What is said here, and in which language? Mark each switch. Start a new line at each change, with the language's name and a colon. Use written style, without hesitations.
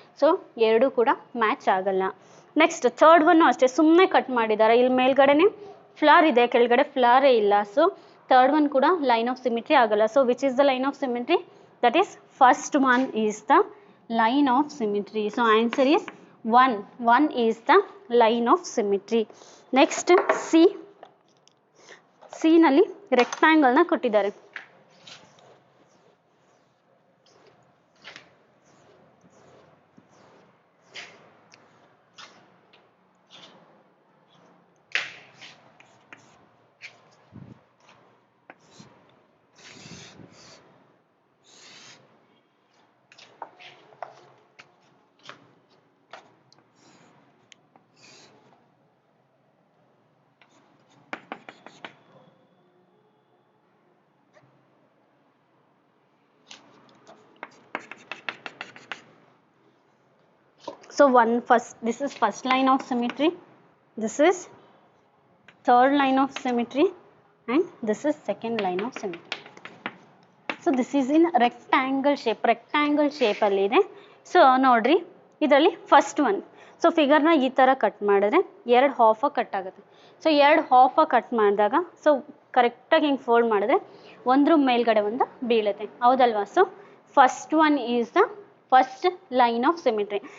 Kannada: So ಎರಡೂ ಕೂಡ match ಆಗಲ್ಲ. ನೆಕ್ಸ್ಟ್ ಥರ್ಡ್ ಒನ್ನು ಅಷ್ಟೇ, ಸುಮ್ಮನೆ ಕಟ್ ಮಾಡಿದ್ದಾರೆ. ಇಲ್ಲಿ ಮೇಲ್ಗಡೆನೆ ಫ್ಲವರ್ ಇದೆ, ಕೆಳಗಡೆ ಫ್ಲವರೇ ಇಲ್ಲ. ಸೊ ಥರ್ಡ್ ಒನ್ ಕೂಡ ಲೈನ್ ಆಫ್ ಸಿಮಿಟ್ರಿ ಆಗಲ್ಲ.
English: So which is the line of symmetry? That is first one is the line of symmetry. So answer is 1 is the line of symmetry.
Kannada: Next C ನಲ್ಲಿ ರೆಕ್ಟಾಂಗಲ್ನ ಕೊಟ್ಟಿದ್ದಾರೆ.
English: So this is first line of symmetry, this is third line of symmetry, and this is second line of symmetry. So this is in rectangle shape ಅಲ್ಲಿ ಇದೆ.
Kannada: So ನೋಡ್ರಿ, ಇದರಲ್ಲಿ first one, so ಫಿಗರ್ನ ಈ ಥರ cut ಮಾಡಿದ್ರೆ ಎರಡು ಹಾಫಾಗಿ cut ಆಗುತ್ತೆ. So ಎರಡು ಹಾಫಾಗಿ ಕಟ್ ಮಾಡಿದಾಗ ಸೊ ಕರೆಕ್ಟಾಗಿ ಹಿಂಗೆ ಫೋಲ್ಡ್ ಮಾಡಿದ್ರೆ ಒಂದ್ರ ಮೇಲ್ಗಡೆ ಒಂದು ಬೀಳುತ್ತೆ, ಹೌದಲ್ವಾ?
English: So first one is the first line of symmetry.